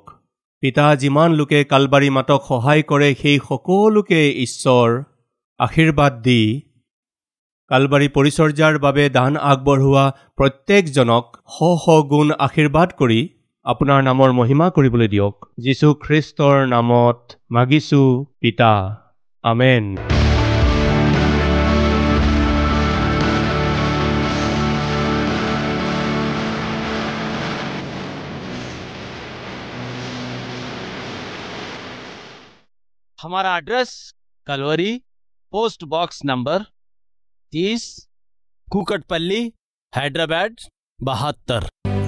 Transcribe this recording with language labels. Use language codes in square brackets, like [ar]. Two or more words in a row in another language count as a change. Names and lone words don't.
[as] পিতা যিমান লোকে কালবাৰী মাতক সহায় কৰে, সেই সকলোকে ঈশ্বৰ আশীৰ্বাদ দি কালবাৰী পৰিচৰ্যাৰ বাবে দান আগবঢ়োৱা প্ৰত্যেকজনক শ গুণ আশীৰ্বাদ কৰি আপোনাৰ নামৰ মহিমা কৰিবলৈ দিয়ক। যীশু খ্ৰীষ্টৰ নামত মাগিছো পিতা, আমেন। [hi] हमारा एड्रेस कलवरी, [en] post box number [hi] 30, कुकटपल्ली, हैदराबाद 72।